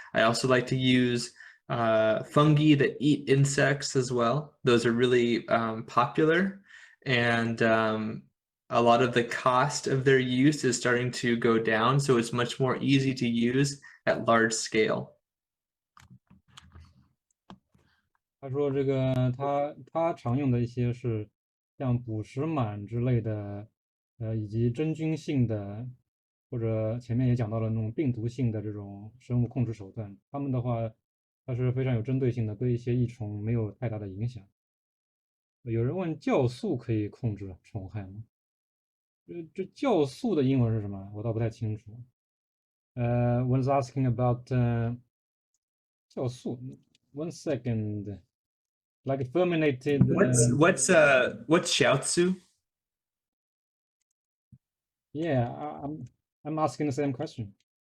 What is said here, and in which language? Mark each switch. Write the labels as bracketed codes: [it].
[en] I also like to use fungi that eat insects as well. Those are really popular, and a lot of the cost of their use is starting to go down, so it's much more easy to use at large scale. [zh] 他说这个他常用的一些是像捕食螨之类的，以及真菌性的，或者前面也讲到了那种病毒性的这种生物控制手段，他们的话，它是非常有针对性的，对一些益虫没有太大的影响。有人问酵素可以控制虫害吗？这酵素的英文是什么？我倒不太清楚。 [en] One's asking about 酵素。 One second. Like fermented. What's shiatsu? Yeah, I'm asking the same question.